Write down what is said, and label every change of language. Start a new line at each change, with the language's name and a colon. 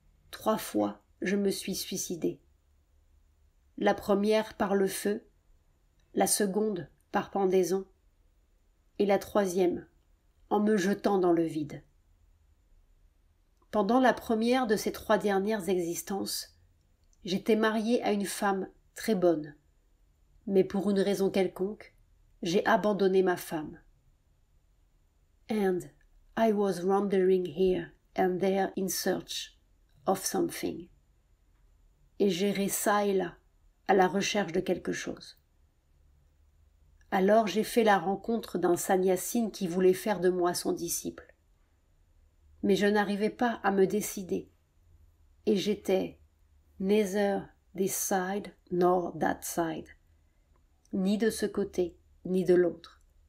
French: 3 fois, je me suis suicidée. La première par le feu, la seconde par pendaison, et la 3e en me jetant dans le vide. Pendant la première de ces 3 dernières existences, j'étais mariée à une femme très bonne, mais pour une raison quelconque, j'ai abandonné ma femme.
English: And I was wandering here and there in search of something.
French: Et j'errais çà et là, à la recherche de quelque chose. Alors j'ai fait la rencontre d'un sannyasine qui voulait faire de moi son disciple. Mais je n'arrivais pas à me décider, et j'étais
English: neither this side nor that side,
French: ni de ce côté, ni de l'autre.